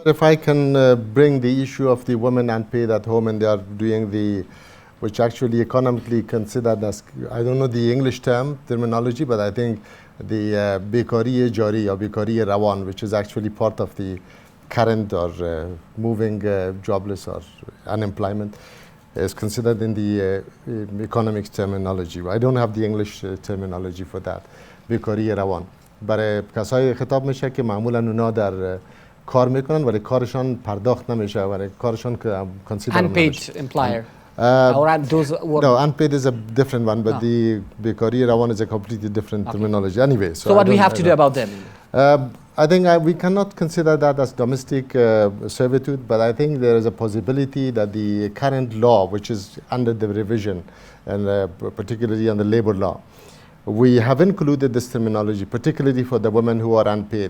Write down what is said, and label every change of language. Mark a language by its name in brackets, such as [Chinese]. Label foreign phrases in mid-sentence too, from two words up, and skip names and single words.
[English] If I can bring the issue of the women unpaid at home and they are doing the, which actually economically considered as, I don't know the English terminology, but I think the [Persian] بیکاری جاری [English] or [Persian] بیکاری روان, [English] which is actually part of the current or moving jobless or unemployment, is considered in the economics terminology. I don't have the English terminology for that. [Persian] بیکاری روان برای کسایی خطاب میشه که معمولا اونا در کار میکنن ولی کارشان پرداخت نمیشه ولی کارشان که consider [English] unpaid employer. Or those no, unpaid is a different one, but the [Persian] بیکاری روان [English] is a completely different terminology. Anyway, so what do we have to do about them? I think we cannot consider that as domestic servitude, but I think there is a possibility that the current law, which is under the revision, and particularly on the labor law, we have included this terminology, particularly for the women who are unpaid.